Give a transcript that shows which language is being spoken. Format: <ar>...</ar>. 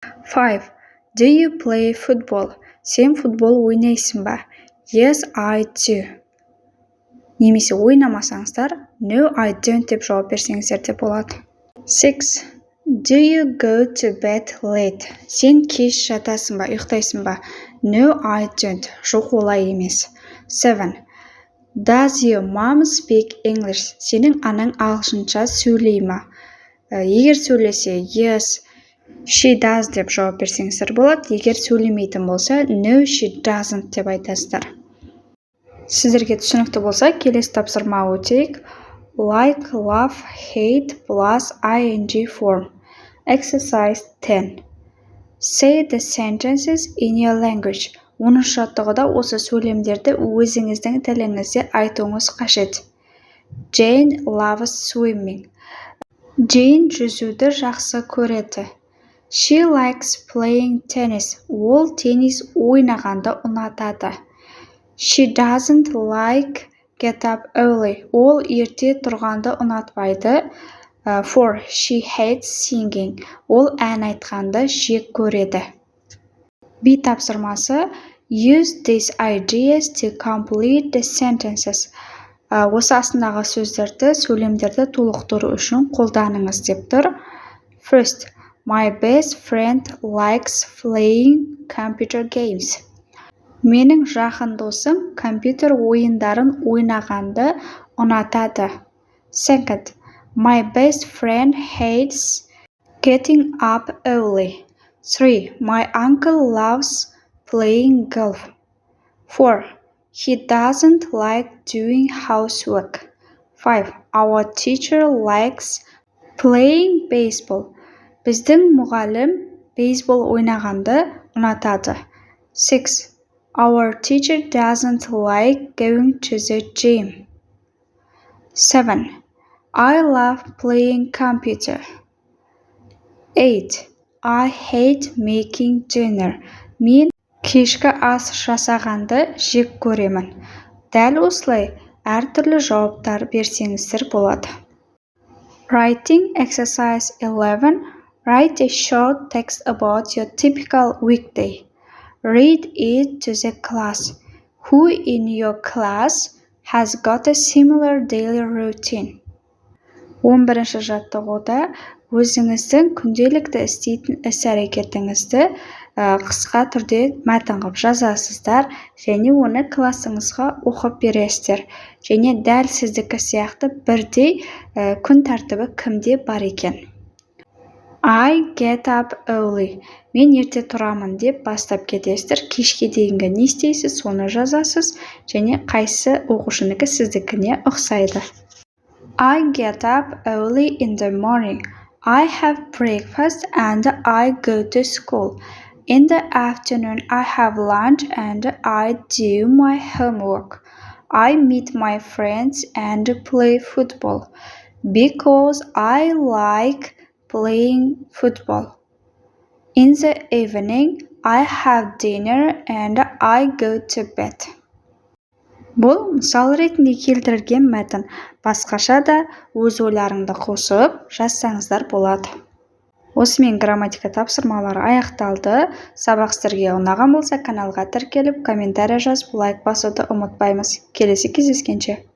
<en>5. Do you play football?</en> <kk>Сен футбол ойнайсың ба?</kk> <en>Yes, I do.</en> <kk>Немесе ойнамасаңыздар,</kk> <en>no, I don't</en> <kk>деп жауап берсеңіздер де болады.</kk> <en>6. Do you go to bed late?</en> <kk>Сен кеш жатасың ба, ұйықтайсың ба?</kk> <en>No, I don't.</en> <kk>Жоқ, олай емес.</kk> <en>7. Does your mom speak English?</en> <kk>Сенің анаң ағылшынша сөйлей ма? Егер сөйлесе,</kk> <en>yes, she does</en> <kk>деп жауап берсеңіздер болады. Егер сөйлемейтін болса,</kk> <en>no, she doesn't</en> <kk>деп айтасыздар. Сіздерге түсінікті болса, келесі тапсырма өтейік.</kk> <en>Like, love, hate plus ing form. Exercise 10. Say the sentences in your language.</en> <kk>10 жаттығуда осы сөйлемдерді өзіңіздің тіліңізде айтуыңыз қажет.</kk> <en>Jane loves swimming.</en> <kk>Jane жүзуді жақсы көреді.</kk> <en>She likes playing tennis.</en> <kk>Ол теннис ойнағанды ұнатады.</kk> <en>She doesn't like get up early.</en> <kk>Ол ерте тұрғанды ұнатпайды.</kk> <en>For she hates singing.</en> <kk>Ол ән айтқанды жек көреді. B тапсырмасы.</kk> <en>Use these ideas to complete the sentences.</en> <kk>Осы астындағы сөздерді, сөйлемдерді толықтыру үшін қолданыңыз деп тұр.</kk> <en>First, my best friend likes playing computer games.</en> <kk>Менің жақын досым компьютер ойындарын ойнағанды ұнатады.</kk> <en>Second, my best friend hates getting up early. 3. My uncle loves playing golf. 4. He doesn't like doing housework. 5. Our teacher likes playing baseball.</en> <kk>Біздің мұғалім бейсбол ойнағанды ұнатады.</kk> <en>6. Our teacher doesn't like going to the gym. 7. I love playing computer. 8. I hate making dinner.</en> <kk>Мен кешкі ас жасағанды жек көремін. Дәл осылай әртүрлі жауаптар берсеңіздер болады.</kk> <en>Writing exercise 11. Write a short text about your typical weekday. Read it to the class. Who in your class has got a similar daily routine?</en> <kk>11 жаттығуда өзіңіздің күнделікті істейтін іс-әрекетіңізді қысқа түрде мәтін қылып жазасыздар және оны классыңызға оқып бересіздер. Және дәл сіздікі сияқты бірдей күн тәртібі кімде бар екен?</kk> <en>I get up early.</en> <kk>Мен ерте тұрамын деп бастап кетесіздер. Кешке дейінгі не істейсіз, соны жазасыз және қайсы оқушынікі сіздікіне ұқсайды.</kk> <en>I get up early in the morning. I have breakfast and I go to school. In the afternoon, I have lunch and I do my homework. I meet my friends and play football because I like playing football. In the evening, I have dinner and I go to bed.</en> <kk>Бұл мысал ретінде келтірілген мәтін. Басқаша да өз ойларыңды қосып жазсаңыздар болады. Осымен грамматика тапсырмалары аяқталды. Сабақ сіздерге ұнаған болса, каналға тіркеліп, комментарий жазып, лайк басуды ұмытпаймыз. Келесі кездескенше.</kk>